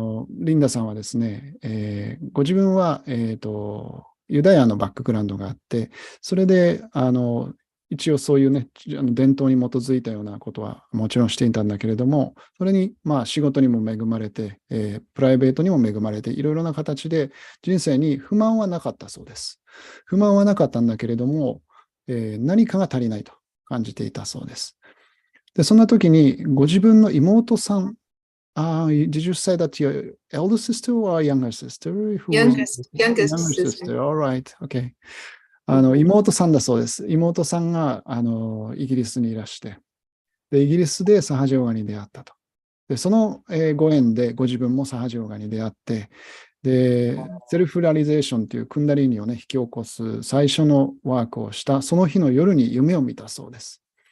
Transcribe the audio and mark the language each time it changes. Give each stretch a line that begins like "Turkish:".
Japanese: リンダさんはですね、ご自分は、ユダヤのバックグラウンドがあって、それで一応そういうね、伝統に基づいたようなことはもちろんしていたんだけれども、それに仕事にも恵まれて、プライベートにも恵まれて、いろいろな形で人生に不満はなかったそうです。不満はなかったんだけれども、何かが足りないと感じていたそうです。で、そんな時にご自分の妹さん、
English: did you say that your elder sister or younger sister? Youngest sister. All right. Okay.
Japanese: 妹さんだそうです。妹さんがイギリスにいらして、でイギリスでサハジヨガに出会ったと。でその、ご縁でご自分もサハジヨガに出会って、でセルフラリゼーションというクンダリーニをね引き起こす最初のワークをしたその日の夜に夢を見たそうです。